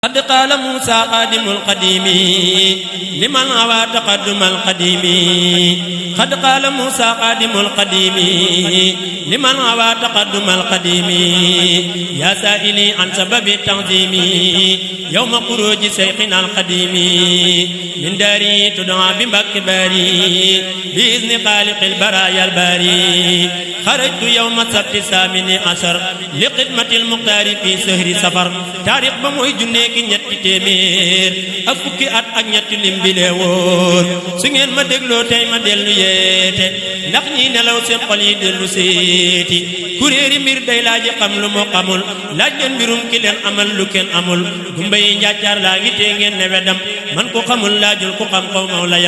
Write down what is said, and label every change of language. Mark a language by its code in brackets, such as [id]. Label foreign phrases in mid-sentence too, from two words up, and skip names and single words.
[ar] قد قال موسى قادم القديم لمن هوى تقدم القديم قد قال موسى قادم القديم لمن هوى تقدم القديم يا سائلي عن سبب التعظيم يوم خروج شيخنا القديم من داري تدعى بمكباري بإذن خالق البرايا الباري خرجت يوم السبت الثامن عشر لخدمة المختار في شهر سفر تاريخ بموي junne [wo] ki ñetti téeméer ak fukki at ak ñetti lim bi lee wóor su ngeen ma dégloo tey ma dellu yeete ndax ñi nelaw seen xol yi dellu seeti kuréeri mbir day laaji xam lu mu xamul laaj leen mbirum ki leen amal lu kenn amul gumba yi njàccaar laa ngi tee ngeen ne wedam man ko xamul laajul ku xam xaw maw la